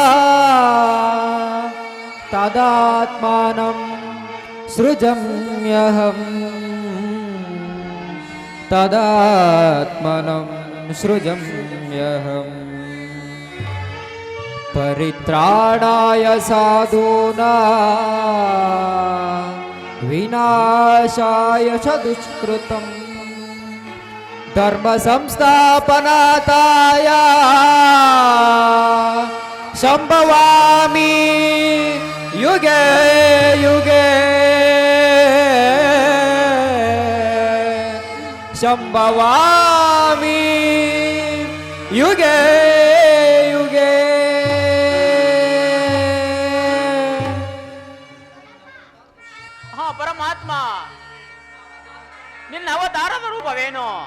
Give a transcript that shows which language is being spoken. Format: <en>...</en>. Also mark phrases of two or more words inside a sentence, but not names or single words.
<sa>ತದಾತ್ಮಾನಂ ಸೃಜಮ್ಯಹಂ ತದಾತ್ಮನಂ ಸೃಜಮ್ಯಹಂ ಪರಿತ್ರಾಣಾಯ ಸಾಧೂನಾಂ ವಿನಾಶಾಯ ಚ ದುಷ್ಕೃತಂ ಧರ್ಮ ಸಂಸ್ಥಾಪನಾರ್ಥಾಯ ಸಂಭವಾಮಿ ಯುಗೆ ಯುಗೆ ಸಂಭವಾಮಿ ಯುಗೆ ಯುಗೆ.</sa> <kn>ಹಾ ಪರಮಾತ್ಮ, ನಿನ್ನ ಅವತಾರದ ರೂಪವೇನು?</kn>